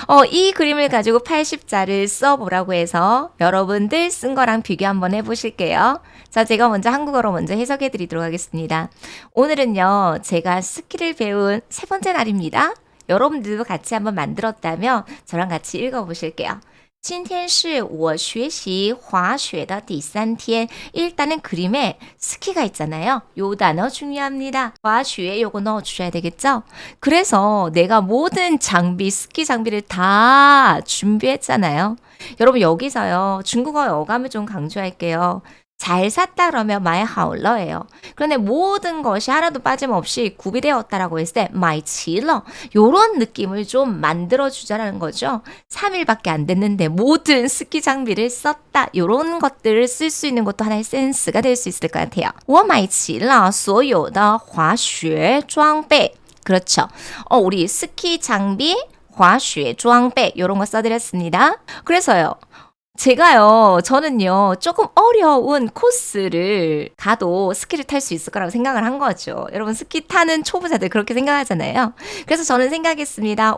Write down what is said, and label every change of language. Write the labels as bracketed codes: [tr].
[ko] 이 그림을 가지고 80자를 써보라고 해서 여러분들 쓴 거랑 비교 한번 해보실게요. 자, 제가 먼저 한국어로 먼저 해석해 드리도록 하겠습니다. 오늘은요. 제가 스키를 배운 세 번째 날입니다. 여러분들도 같이 한번 만들었다면 저랑 같이 읽어보실게요. [zh] 今天是我学习滑雪的第三天. [ko] 일단은 그림에 스키가 있잖아요. 요 단어 중요합니다. 滑雪 요거 넣어주셔야 되겠죠? 그래서 내가 모든 장비, 스키 장비를 다 준비했잖아요. 여러분 여기서요. 중국어의 어감을 좀 강조할게요. 잘 샀다 그러면 마이 하울러예요. 그런데 모든 것이 하나도 빠짐없이 구비되었다라고 했을 때 마이 치러 요런 느낌을 좀 만들어주자라는 거죠. 3일밖에 안 됐는데 모든 스키 장비를 썼다. 요런 것들을 쓸 수 있는 것도 하나의 센스가 될 수 있을 것 같아요. [zh] 我买齐了所有的滑雪装备. [ko] 그렇죠. 우리 스키 장비, 滑雪装备 요런 거 써드렸습니다. 그래서요. 저는요, 조금 어려운 코스를 가도 스키를 탈 수 있을 거라고 생각을 한 거죠. 여러분, 스키 타는 초보자들 그렇게 생각하잖아요. 그래서 저는 생각했습니다.